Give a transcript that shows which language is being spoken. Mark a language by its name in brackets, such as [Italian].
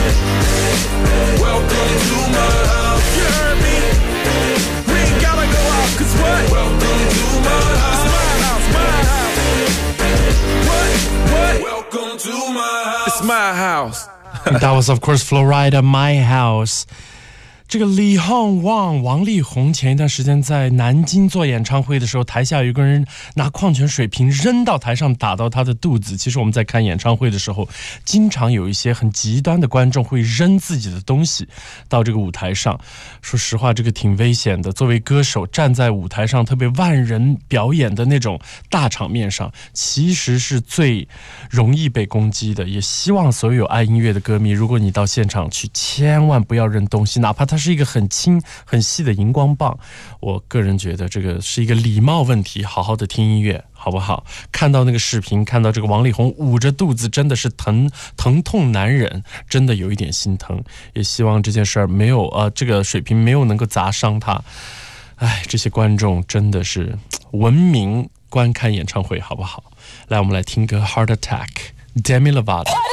[English] Welcome to my house. You heard me. We ain't gotta go out, cause what? Welcome to my house. It's my house, my house. What? What? Welcome to my house. It's my house. That was, of course, Florida, My House. [Chinese] 这个李宏旺，王力宏前一段时间在南京做演唱会的时候，台下有个人拿矿泉水瓶扔到台上，打到他的肚子。其实我们在看演唱会的时候，经常有一些很极端的观众会扔自己的东西到这个舞台上。说实话，这个挺危险的。作为歌手，站在舞台上，特别万人表演的那种大场面上，其实是最容易被攻击的。也希望所有爱音乐的歌迷，如果你到现场去，千万不要扔东西，哪怕它是一个很轻很细的荧光棒。我个人觉得这个是一个礼貌问题，好好的听音乐好不好。看到那个视频，看到这个王力宏捂着肚子，真的是疼痛难忍，真的有一点心疼。也希望这件事儿没有这个水平没有能够砸伤他。哎，这些观众真的是文明观看演唱会好不好。来，我们来听歌 Heart Attack Demi Lovato